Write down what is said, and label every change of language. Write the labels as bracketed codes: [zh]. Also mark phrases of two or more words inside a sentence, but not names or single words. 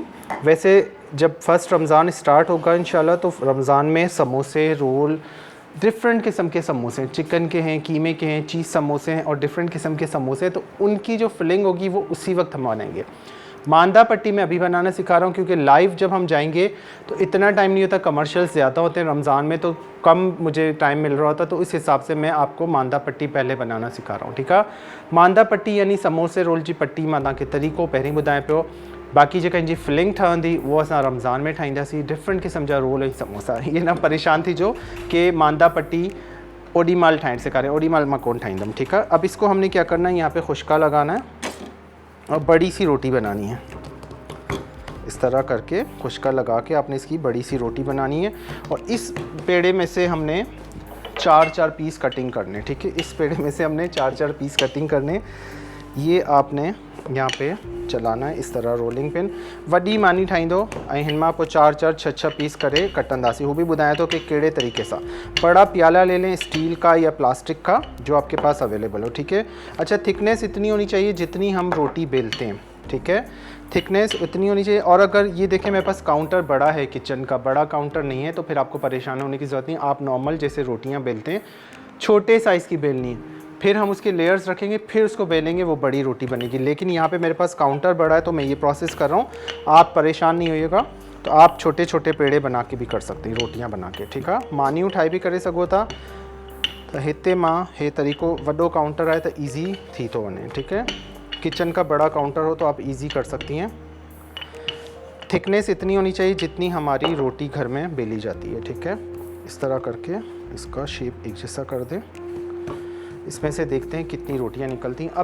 [hi] वैसे जब फर्स्ट रमज़ान स्टार्ट होगा इंशाल्लाह, तो रमज़ान में समोसे, रोल, डिफरेंट किस्म के समोसे, चिकन के हैं, कीमे के हैं, चीज़ समोसे हैं और डिफरेंट किस्म के समोसे, तो उनकी जो फिलिंग होगी वो उसी वक्त हम बनाएंगे। मांदा पट्टी मैं अभी बनाना सिखा रहा हूँ क्योंकि लाइव जब हम जाएंगे तो इतना टाइम नहीं होता, कमर्शियल्स ज़्यादा होते हैं रमज़ान में, तो कम मुझे टाइम मिल रहा होता, तो इस हिसाब से मैं आपको मांदा पट्टी पहले बनाना सिखा रहा हूँ, ठीक है। [sd] मांदा पट्टी यानी समोसे रोल जी पट्टी मां तव्हांखे तरीक़ो पहिरीं ॿुधायां पियो। बाक़ी जेका इनजी फिलिंग ठहंदी वो असां रमज़ान में ठाहींदासीं। डिफरेंट क़िस्म जा रोल ऐं समोसा। ये ना परेशान थी जो कि मांदा पट्टी ओडी माल ठाहिण सेखारे, ओडी माल मां कोन ठाहींदमि, [hi] ठीक है। अब इसको हमने क्या करना है, यहाँ पे खुशका लगाना है और बड़ी सी रोटी बनानी है। इस तरह करके खुशका लगा के आपने इसकी बड़ी सी रोटी बनानी है। और इस पेड़े में से हमने 4-4 [en] piece cutting [hi] करने, ठीक है। इस पेड़े में से हमने 4-4 [en] piece cutting [hi] करने। ये आपने यहाँ पे चलाना है इस तरह [en] rolling pin. [sd] वॾी मानी ठाहींदो ऐं हिन मां पोइ 4-4 6-6 पीस करे कटंदासीं। वो भी ॿुधायां थो कि कहिड़े तरीके सां। [hi] बड़ा प्याला ले लें स्टील का या प्लास्टिक का, जो आपके पास अवेलेबल हो, ठीक है। अच्छा, थिकनेस इतनी होनी चाहिए जितनी हम रोटी बेलते हैं, ठीक है। थिकनेस इतनी होनी चाहिए। और अगर ये देखें मेरे पास काउंटर बड़ा है, किचन का बड़ा काउंटर नहीं है, तो फिर आपको परेशान होने की ज़रूरत नहीं। आप नॉर्मल जैसे रोटियाँ बेलते हैं, छोटे साइज़ की बेलनी है, फिर हम उसके लेयर्स रखेंगे, फिर उसको बेलेंगे, वो बड़ी रोटी बनेगी। लेकिन यहाँ पे मेरे पास काउंटर बड़ा है तो मैं ये प्रोसेस कर रहा हूँ, आप परेशान नहीं होइएगा। तो आप छोटे छोटे पेड़े बना के भी कर सकते हैं, रोटियाँ बना के, ठीक है। [sd] मानी उठाई भी करे सघो था। तो हिते मां हे तरीक़ो, वॾो काउंटर है तो ईज़ी थी तो वञे, ठीक है। [hi] किचन का बड़ा काउंटर हो तो आप इजी कर सकती हैं। थिकनेस इतनी होनी चाहिए जितनी हमारी रोटी घर में बेली जाती है, ठीक है। इस तरह करके इसका शेप एक जैसा कर दें। इसमें से देखते हैं कितनी रोटियां निकलती हैं।